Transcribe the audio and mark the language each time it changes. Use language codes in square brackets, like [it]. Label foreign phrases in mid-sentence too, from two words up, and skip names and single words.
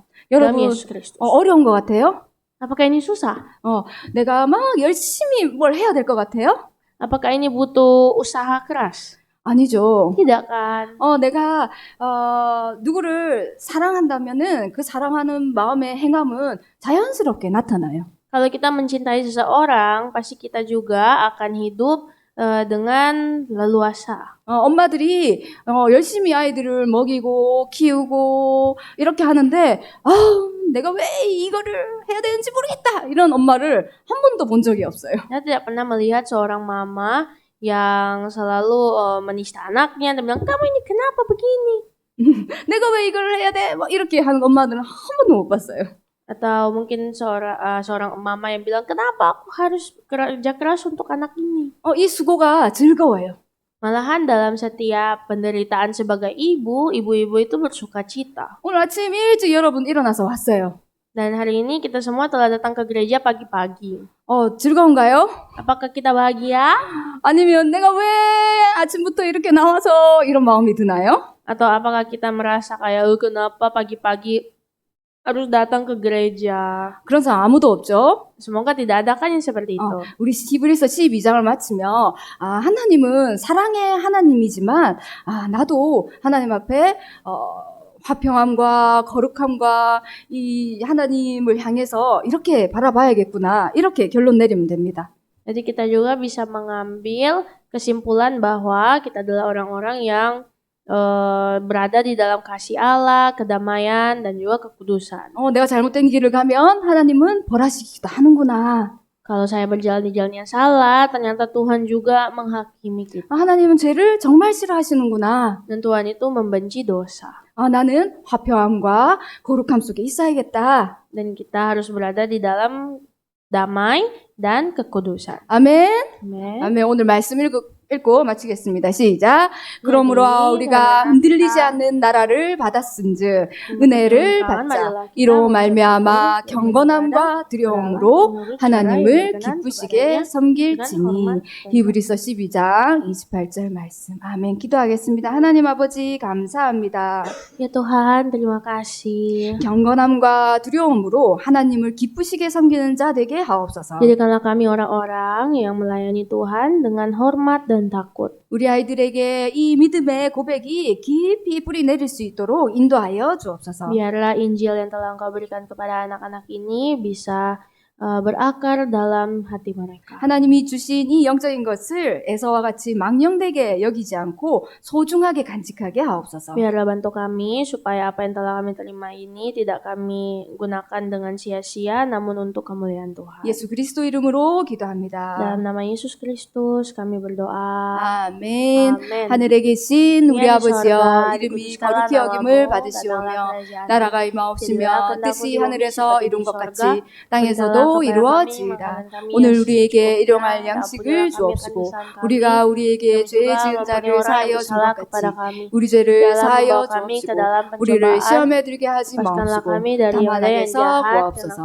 [id] Dalam [ko] 여러분 [id] Yesus Kristus. [ko] 어려운 것 같아요? [id] Apakah ini susah? [ko] 내가 막 열심히 뭘 해야 될 것 같아요? [id] Apakah ini butuh usaha keras? [ko] 아니죠. [id] Tidak kan? [ko] 내가 누구를 사랑한다면은 그 사랑하는 마음의 행함은 자연스럽게 나타나요. [id] Kalau kita mencintai seseorang, pasti kita juga akan hidup dengan leluasa. [ko] 엄마들이 열심히 아이들을 먹이고 키우고 이렇게 하는데 내가 왜 이거를 해야 되는지 모르겠다 이런 엄마를 한 번도 본 적이 없어요. [id] Saya tidak pernah melihat seorang mama yang selalu menista anaknya dan bilang, kamu ini kenapa begini? [ko] 내가 왜 이걸 해야 돼? 막 이렇게 하는 엄마들은 한 번도 못 봤어요. [id] Atau mungkin seorang mama yang bilang, kenapa aku harus kerja keras untuk anak ini? [ko] 이 수고가 즐거워요. [id] Malahan dalam setiap penderitaan sebagai ibu, ibu-ibu itu bersukacita. [ko] 오늘 아침 일찍 여러분 일어나서 왔어요. [id] Dan hari ini kita semua telah datang ke gereja pagi-pagi. [ko] 즐거운가요? [id] Apakah kita bahagia? [ko] 아니면 내가 왜 아침부터 이렇게 나와서 이런 마음이 드나요? [id] Atau apakah kita merasa kayak kenapa pagi-pagi harus datang ke gereja? [ko] 그런 사람 아무도 없죠? [id] Semoga tidak ada kan yang seperti itu. [ko] 우리 히브리서 12장을 마치며 하나님은 사랑의 하나님이지만 나도 하나님 앞에 화평함과 거룩함과 이 하나님을 향해서 이렇게 바라봐야겠구나. 이렇게 결론 내리면 됩니다. [id] Jadi kita juga bisa mengambil kesimpulan bahwa kita adalah orang-orang yang berada di dalam kasih Allah, kedamaian, dan juga kekudusan. [ko] 내가 잘못된 길을 가면 하나님은 벌하시기도 하는구나. [id] Kalau saya berjalan di jalan yang salah, ternyata Tuhan juga menghakimi kita. [ko] 하나님은 죄를 정말 싫어하시는구나. [id] Dan Tuhan itu membenci dosa. [ko] 나는 화평함과 거룩함 속에 있어야겠다. [id] Dan kita harus berada di dalam damai dan kekudusan. [ko] 아멘. [id] Amen. [ko] 아멘. 오늘 말씀 읽고 마치겠습니다. 시작. 그러므로 우리가 흔들리지 않는 나라를 받았은즉 은혜를 받자. 이로 말미암아 경건함과 두려움으로 하나님을 기쁘시게 섬길지니. 히브리서 12장 28절 말씀. 아멘. 기도하겠습니다. 하나님 아버지 감사합니다. [id] Ya Tuhan, terima kasih. [ko] 경건함과 두려움으로 하나님을 기쁘시게 섬기는 자 되게 하옵소서. [id] Jadikanlah kami orang-orang yang melayani Tuhan dengan hormat dan takut. [ko] 우리 아이들에게 이 믿음의 고백이 깊이 뿌리 내릴 수 있도록 인도하여 주옵소서. [id] Biarlah Injil yang telah Engkau berikan kepada anak-anak ini bisa berakar dalam hati mereka. [ko] 하나님이 주신 이 영적인 것을 에서와 같이 망령되게 여기지 않고 소중하게 간직하게 하옵소서. [id] Biarlah bantu kami supaya apa yang telah kami terima ini tidak kami gunakan dengan sia-sia, namun untuk kemuliaan Tuhan. [ko] 예수 그리스도 이름으로 기도합니다. [id] Dalam nama Yesus Kristus kami berdoa. [ko] 아멘. 아멘. 하늘에 계신 우리 [id] Yang di [ko] 아버지여 [id] sorga, [ko] 이름이 [id] dikuduskanlah [ko] 거룩히 여김을 [id] namamu, [ko] 받으시오며 [id] datanglah kerajaanmu. [ko] 나라가 임하옵시며 [id] Jadilah [ko] 뜻이 [id] kehendakmu [ko] 하늘에서 [id] seperti [ko] 이룬 [id] di [ko] 것 [id] sorga. [ko] 같이 땅에서도 이루어지이다. 오늘 우리에게 일용할 양식을 주옵시고 우리가 우리에게 죄 지은 자를 사하여 준 것 같이 우리 죄를 사하여 주옵시고 우리를 시험에 들게 하지 마옵시고 다만 악에서 구하옵소서.